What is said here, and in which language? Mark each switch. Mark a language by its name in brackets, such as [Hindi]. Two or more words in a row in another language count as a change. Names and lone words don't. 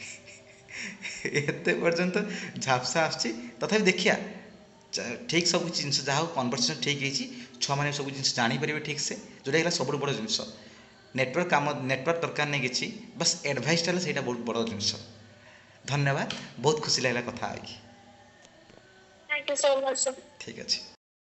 [Odia] ଏତେ ପର୍ଯ୍ୟନ୍ତ ଝାପ୍ସା ଆସୁଛି। ତଥାପି ଦେଖିବା ଠିକ୍ ସବୁ ଜିନିଷ ଯାହା ହଉ କନଭରସେସନ୍ ଠିକ୍ ହେଇଛି, ଛୁଆମାନେ ସବୁ ଜିନିଷ ଜାଣିପାରିବେ ଠିକ୍ ସେ, ଯେଉଁଟା ହେଲା ସବୁଠୁ ବଡ଼ ଜିନିଷ। ନେଟୱାର୍କ ଦରକାର ନାହିଁ କିଛି, ବାସ୍ ଆଡ଼ଭାଇସ୍ଟା ହେଲେ ସେଇଟା ବହୁତ ବଡ଼ ଜିନିଷ। ଧନ୍ୟବାଦ, ବହୁତ ଖୁସି ଲାଗିଲା କଥା ହେଇକି। [English] Thank you so much, sir. [Odia] ଠିକ୍ ଅଛି।